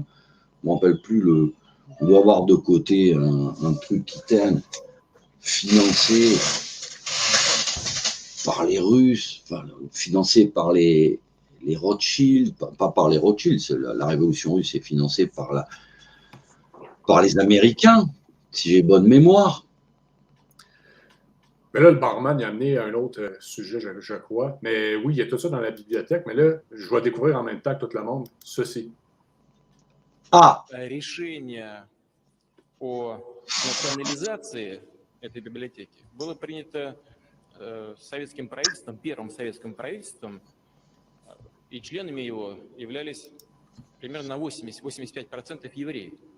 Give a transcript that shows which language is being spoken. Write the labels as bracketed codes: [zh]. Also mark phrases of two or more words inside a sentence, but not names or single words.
[fr] Je ne me rappelle plus on doit avoir de côté un truc qui traîne financé par les Russes, enfin, financé par les Rothschild, pas par les Rothschild, la révolution russe est financée par les Américains, si j'ai bonne mémoire. Mais là, le barman il a amené un autre sujet, je crois. Mais oui, il y a tout ça dans la bibliothèque. Mais là, je vais découvrir en même temps que tout le monde ceci. Ah, [ru] Решение о национализации этой библиотеки было принято советским правительством, первым советским правительством, и членами его являлись примерно на 80-85% евреев.